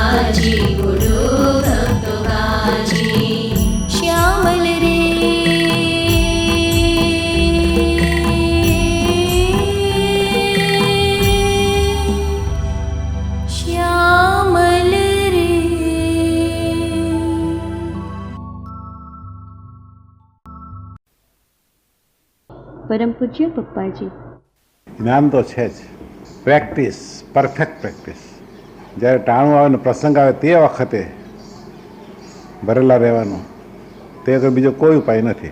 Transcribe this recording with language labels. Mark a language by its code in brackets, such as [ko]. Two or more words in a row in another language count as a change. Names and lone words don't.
[hi] बाजे बोलो भक्तो बाजे श्यामल रे श्यामल रे। [gu] પરમ પૂજ્ય પપ્પાજી. જ્ઞાન તો છે જ, [en] practice, perfect practice. [gu] જ્યારે ટાણું આવે ને પ્રસંગ આવે તે વખતે ભરેલા રહેવાનું, તે તો બીજો કોઈ ઉપાય નથી.